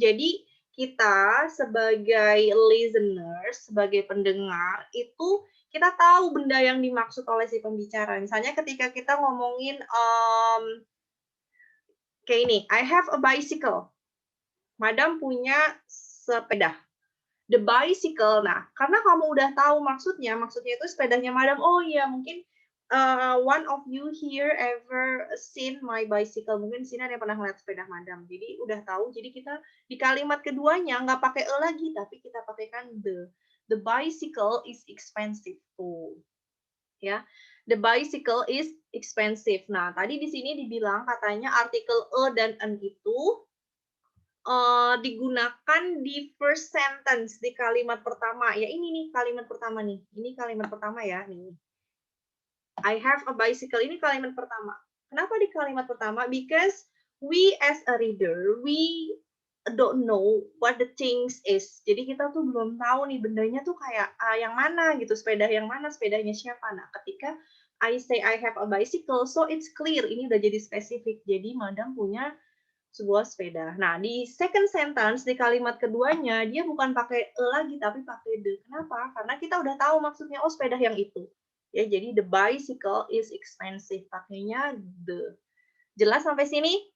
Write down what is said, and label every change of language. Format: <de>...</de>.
<id>Jadi, kita sebagai listener, sebagai pendengar, itu kita tahu benda yang dimaksud oleh si pembicara. Misalnya ketika kita ngomongin kayak ini,</id> <en>I have a bicycle.</en> <id>Madam punya sepeda.</id> <en>The bicycle.</en> <id>Nah, karena kamu udah tahu maksudnya itu sepedanya Madam. Oh iya, mungkin</id> <en>one of you here ever seen my bicycle.</en> <id>Mungkin di sini ada yang pernah ngeliat sepeda Madam. Jadi udah tahu. Jadi kita di kalimat keduanya nggak pakai e lagi, tapi kita pakaikan the.</id> <en>The bicycle is expensive. Tuh, ya. The bicycle is expensive.</en> <id>Nah, tadi di sini dibilang katanya artikel e dan en itu digunakan di first sentence, di kalimat pertama. Ya ini nih kalimat pertama nih. Ini kalimat pertama ya. Nih.</id> <en>I have a bicycle.</en> <id>Ini kalimat pertama. Kenapa di kalimat pertama?</id> <en>Because we as a reader, we don't know what the things is.</en> <id>Jadi kita tuh belum tahu nih bendanya tuh kayak yang mana gitu. Sepeda yang mana, sepedanya siapa.</id> <en>Nah ketika I say I have a bicycle, so it's clear.</en> <id>Ini udah jadi spesifik. Jadi Madam punya sebuah sepeda. Nah, di</id> <en>second sentence,</en> <id>di kalimat keduanya, dia bukan pakai e lagi, tapi pakai the. Kenapa? Karena kita udah tahu maksudnya, oh sepeda yang itu. Ya, jadi</id> <en>the bicycle is expensive.</en> <id>Pakainya the. Jelas sampai sini?</id>